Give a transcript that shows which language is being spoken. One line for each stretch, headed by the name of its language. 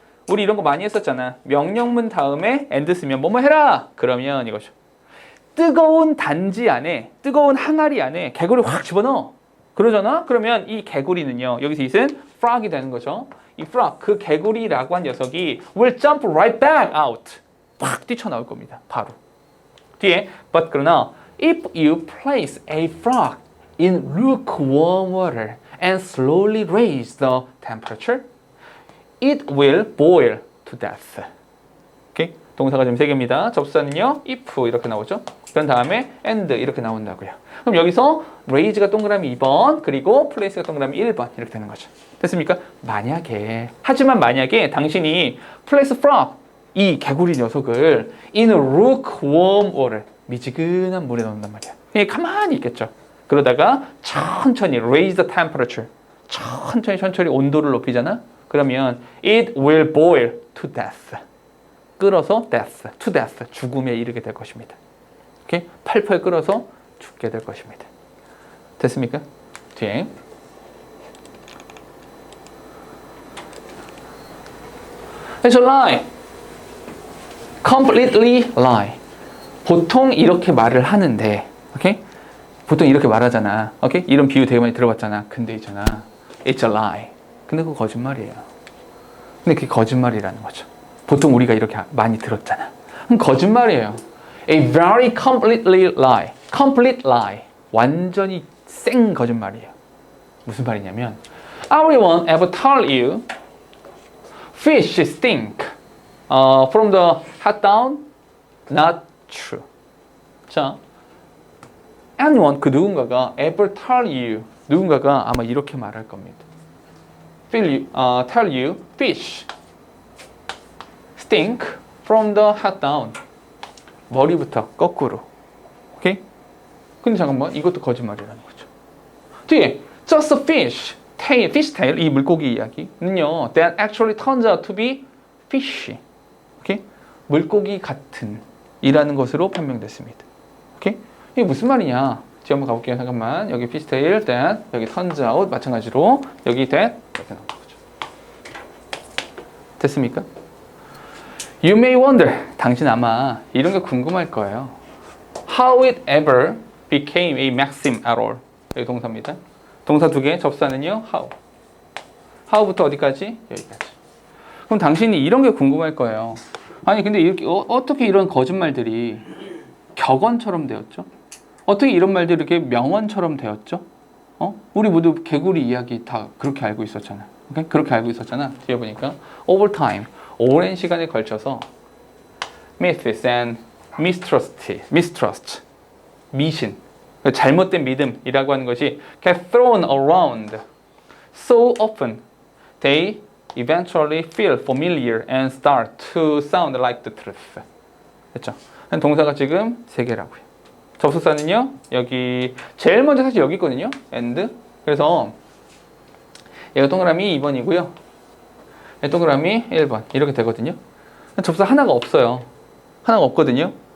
Korean: 우리 이런 거 많이 했었잖아. 명령문 다음에 and 쓰면 뭐뭐 해라. 그러면 이거죠. 뜨거운 단지 안에, 뜨거운 항아리 안에 개구리 확 집어넣어. 그러잖아? 그러면 이 개구리는요. 여기서 이은 frog이 되는 거죠. 이 frog, 그 개구리라고 한 녀석이
English: will jump right back out.
Korean: 확 뛰쳐나올 겁니다. 바로.
English: 뒤에 but
Korean: 그러나
English: if you place a frog in lukewarm water and slowly raise the temperature, it will boil to death.
Korean: 오케이? 동사가 지금 3개입니다. 접수사는요, if 이렇게 나오죠. 그런 다음에 and 이렇게 나온다고요. 그럼 여기서 raise가 동그라미 2번, 그리고 place가 동그라미 1번 이렇게 되는 거죠. 됐습니까? 하지만 만약에 당신이 place frog, 이 개구리 녀석을
English: in lukewarm water,
Korean: 미지근한 물에 넣는단 말이야. 그냥 가만히 있겠죠. 그러다가 천천히
English: raise the temperature,
Korean: 천천히 온도를 높이잖아. 그러면
English: it will boil to death.
Korean: 끓어서 death,
English: to death,
Korean: 죽음에 이르게 될 것입니다. 오케이? 팔팔 끓어서 죽게 될 것입니다. 됐습니까? 뒤에
English: It's a lie. Completely lie.
Korean: 보통 이렇게 말을 하는데, 오케이? 보통 이렇게 말하잖아. 오케이? 이런 비유 되게 많이 들어봤잖아. 근데 있잖아.
English: It's a lie.
Korean: 근데 그거 거짓말이에요. 근데 그게 거짓말이라는 거죠. 보통 우리가 이렇게 많이 들었잖아. 그럼 거짓말이에요.
English: A very completely lie. Complete lie.
Korean: 완전히 생 거짓말이에요. 무슨 말이냐면
English: Everyone ever tell you fish stink from the head down? Not true.
Korean: 자, anyone, 그 누군가가
English: ever tell you,
Korean: 누군가가 아마 이렇게 말할 겁니다.
English: Tell you fish stink from the head down.
Korean: 머리부터 거꾸로. 오케이? 근데 잠깐만, 이것도 거짓말이라는 거죠.
English: 뒤에 just a fish tail,
Korean: 이 물고기 이야기는요,
English: that actually turns out to be fishy.
Korean: 오케이? 물고기 같은 이라는 것으로 판명됐습니다. 오케이? 이게 무슨 말이냐? 지금 한번 가볼게요. 잠깐만. 여기 fish tail, that, 여기 turns out, 마찬가지로 여기 that 이렇게 나온 거죠. 됐습니까?
English: You may wonder,
Korean: 당신 아마 이런 게 궁금할 거예요.
English: How it ever became a maxim at all.
Korean: 여기 동사입니다. 동사 두 개, 접사는요, how. how부터 어디까지? 여기까지. 그럼 당신이 이런 게 궁금할 거예요. 아니 근데 이렇게 어떻게 이런 거짓말들이 격언처럼 되었죠? 어떻게 이런 말들이 이렇게 명언처럼 되었죠? 우리 모두 개구리 이야기 다 그렇게 알고 있었잖아. 오케이? 그렇게 알고 있었잖아.
English: 뒤에 보니까 over time,
Korean: 오랜 시간에 걸쳐서
English: myths and mistrust, 미신, 잘못된 믿음이라고 하는 것이 get thrown around so often they eventually feel familiar and start to sound like the truth.
Korean: 됐죠? 동사가 지금 세 개라고요. 접속사는요, 여기 제일 먼저 사실 여기 있거든요.
English: and.
Korean: 그래서 얘가 동그라미 2번이고요. 얘 동그라미 1번 이렇게 되거든요. 접속사 하나가 없어요. 하나가 없거든요.